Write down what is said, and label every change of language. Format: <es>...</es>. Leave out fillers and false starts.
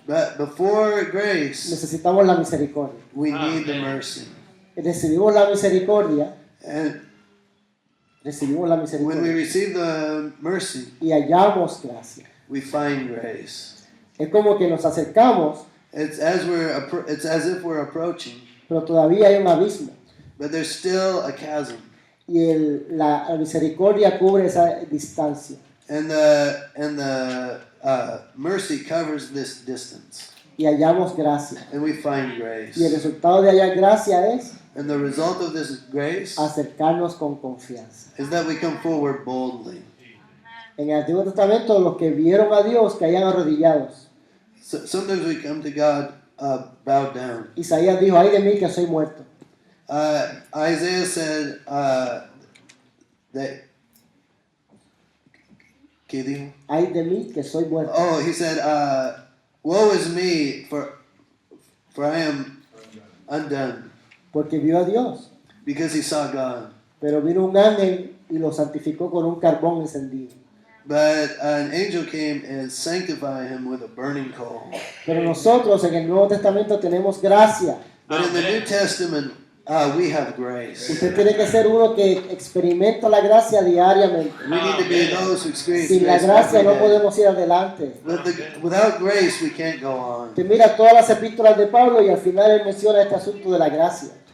<en>but before grace,</en> <es>necesitamos la misericordia.</es> <en>we need the mercy.</en> <es>Recibimos la misericordia,</es> <en>And</en> <es>recibimos la</es> <en>when we</en> <es>misericordia</es> <en>receive the mercy,</en> <es>y hallamos gracia.</es> <en>we find grace.</en> <es>Es como que nos acercamos,</es> <en>It's as if we're approaching,</en> <es>pero todavía hay un abismo.</es> <en>but there's still a chasm,</en> <es>Y la misericordia cubre esa distancia.</es> <en>and the mercy covers this distance,</en> <es>Y hallamos gracia.</es> <en>and we find grace.</en> <es>Y el resultado de hallar gracia es</es> <en>And the result of this grace</en> <es>acercarnos con confianza.</es> <en>is that we come forward boldly.</en> <es>En el Antiguo Testamento, los que vieron a Dios caían arrodillados.</es> <en>So, sometimes we come to God bowed down.</en> <es>Isaías dijo, ay de mí que soy muerto.</es> <en>Isaiah said that.</en> <es>¿Qué dijo? Ay de mí que soy muerto.</es> <en>Oh, he said, "Woe is me, for I am undone,"</en> <es>Porque vio a Dios.</es> <en>because he saw God.</en> <es>Pero vino un ángel y lo santificó con un carbón encendido.</es> <en>But an angel came and sanctified him with a burning coal.</en> <es>Pero nosotros en el Nuevo Testamento tenemos gracia.</es> <en>But in the New Testament, we have grace.</en> <es>Usted tiene que ser uno que experimenta la gracia diariamente.</es> <en>We need to be those who experience</en> <es>Sin la</es> <en>grace</en> <es>gracia</es> <en>every</en> <es>no</es> <en>day.</en> <es>podemos ir adelante.</es> <en>Without grace, we can't go on.</en> <es>Usted mira todas las epístolas de Pablo y al final él menciona este asunto de la gracia.</es>